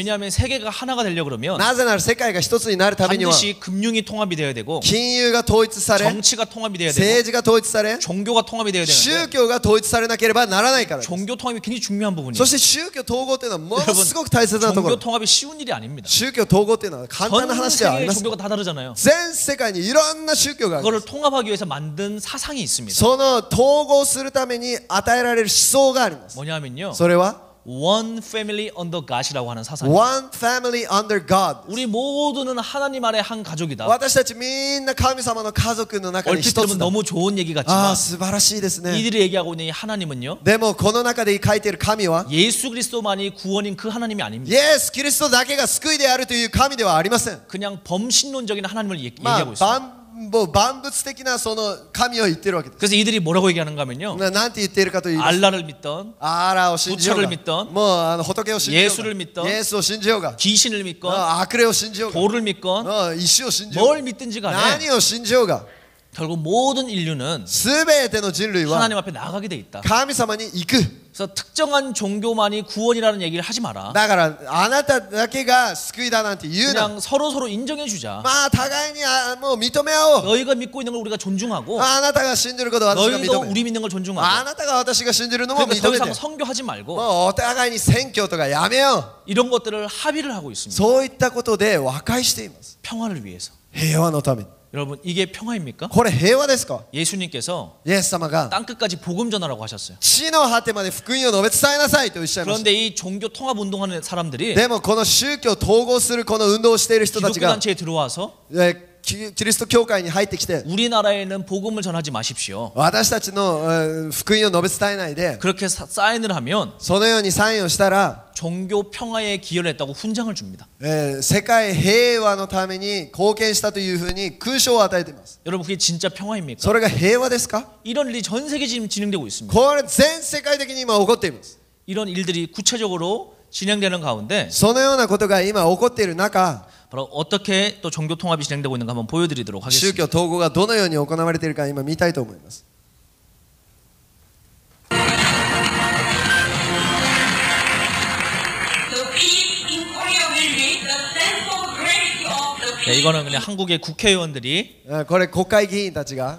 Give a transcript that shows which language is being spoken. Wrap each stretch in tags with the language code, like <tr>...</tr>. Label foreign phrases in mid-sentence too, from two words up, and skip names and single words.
<ko>왜냐하면 세계가 하나가 되려고 그러면</ko> <ja>なぜなら世界が一つになるためには</ja> <ko>반드시 금융이 통합이 돼야 되고</ko> <ja>金融が統一され</ja> <ko>정치가 통합이 돼야 되고</ko> <ja>政治が統一され</ja> <ko>종교가 통합이 돼야</ko> <ja>宗</ja> <ko>되는데</ko> <ja>教が統一されなければならないからです。</ja> <ko>종교 통합이 굉장히 중요한 부분이에요.</ko> <ja>そして宗教統合というのはものすごく大切なとこ</ja> <ko>종교</ko> <ja>ろ。</ja> <ko>통합이 쉬운 일이 아닙니다.</ko> <ja>宗教統合というのは簡単な</ja> <ko>전</ko> <ja>話ではあり</ja> <ko>세계의</ko> <ja>ません。</ja> <ko>종교가 다 다르잖아요.</ko> <ja>全世界にいろんな宗教がありま</ja> <ko>그거를</ko> <ja>す。</ja> <ko>통합하기 위해서 만든 사상이 있습니다.</ko> <ja>その統合するために与えられる思想があります。</ja> <ko>뭐냐면요.</ko> <ja>それは</ja> <en>One family under God</en> <ko>이라고 하는 사상이에요.</ko> <en>One family under God。</en> <ko>우리 모두는 하나님 아래 한 가족이다.</ko> <ja>私たちみんな神様の家族の中に</ja> <ko>얼핏</ko> <ja>一</ja> <ko>들으면</ko> <ja>つだ。</ja> <ko>너무 좋은 얘기</ko> <ja>あ</ja> <ko>같지만</ko> <ja>あ素晴らしいですね。</ja> <ko>이들이 얘기하고 있는 이 하나님은요.</ko> <ja>でもこの中で書いている神は</ja> <ko>예수 그리스도만이 구원인 그 하나님이 아닙니다.</ko> <ja>イエス・キリストだけが救いであるという神ではありません。</ja> <ko>그냥 범신론적인 하나님을</ko> <ja>まあ</ja> <ko>얘기하고 있습니다.</ko> <ja>万物的なその神を言ってるわけです。</ja> <ko>그래서 이들이 뭐라고 얘기하는가 하면요.</ko> <ja>なんて言っているかというと</ja> <ko>알라를 믿던</ko> <ja>アーラを信じよう</ja> <ko>부처를</ko> <ja>が</ja> <ko>믿던</ko> <ja>もう仏を信じよう</ja> <ko>예수를</ko> <ja>が</ja> <ko>믿던</ko> <ja>イエスを信じようが</ja> <ko>귀신을 믿건</ko> <ja>悪霊を信じようが</ja> <ko>돌을 믿건</ko> <ja>石を信じよう</ja> <ko>뭘</ko> <ja>が</ja> <ko>믿든지 간에</ko> <ja>何を信じようが</ja> <ko>결국 모든 인류는</ko> <ja>全ての人類は</ja> <ko>하나님 앞에 나가게 돼 있다.</ko> <ja>神様に行く。</ja> <ko>그래서 특정한 종교만이 구원이라는 얘기를 하지 마라.</ko> <ja>だからあなただけが救いだなんて言うな。</ja> <ko>그냥 서로 인정해 주자.</ko> <ja>まあ互いにもう認め合おう。</ja> <ko>너희가 믿고 있는 걸 우리가 존중하고</ko> <ja>あなたが信じることを私が</ja> <ko>너희도</ko> <ja>認め</ja> <ko>우리 믿는 걸</ko> <ja>あ</ja> <ko>존중하고</ko> <ja>なたが私が信じるのも</ja> <ko>그러니까 더</ko> <ja>認めて</ja> <ko>이상 성교하지 말고</ko> <ja>もうお互いに選挙とかやめよ</ja> <ko>이런 것들을 합의를 하고 있습니다.</ko> <ja>う。そういったことで和解しています。</ja> <ko>평화를 위해서.</ko> <ja>平和のために。</ja> <ko>여러분 이게 평화입니까?</ko> <ja>これ平和ですか。</ja> <ko>예수님께서</ko> <ja>イエス様が</ja> <ko>땅 끝까지 복음 전하라고 하셨어요.</ko> <ja>地の果てまで福音を述べ伝えなさいとおっしゃいました。</ja> <ko>그런데 이 종교 통합 운동하는 사람들이</ko> <ja>でもこの宗教統合するこの運動をしている人たち</ja> <ko>기독교</ko> <ja>が</ja> <ko>단체에 들어와서</ko> <ja>キリスト教会に入ってきて</ja> <ko>우리나라에는 복음을 전하지 마십시오.</ko> <ja>私たちの福音を述べ伝えないで</ja> <ko>그렇게 사인을 하면</ko> <ja>そのようにサインをしたら</ja> <ko>종교 평화에 기여를 했다고 훈장을 줍니다.</ko> <ja>世界平和のために貢献したというふうに勲章を与えています。</ja> <ko>여러분 그게 진짜 평화입니까?</ko> <ja>それが平和ですか。</ja> <ko>이런 일이 전 세계 지금 진행되고 있습니다.</ko> <ja>これ全世界的に今起こっています。</ja> <ko>이런 일들이 구체적으로 진행되는 가운데</ko> <ja>そのようなことが今起こっている中</ja> <ko>바로 어떻게 또 종교 통합이 진행되고 있는가 한번 보여드리도록</ko> <ja>宗</ja> <ko>하겠습니다.</ko> <ja>教統合がどのように行われているか今見たいと思います。</ja> <ko>네, 이거는 그냥 한국의 국회의원들이</ko> <ja>これ国会議員たちが</ja>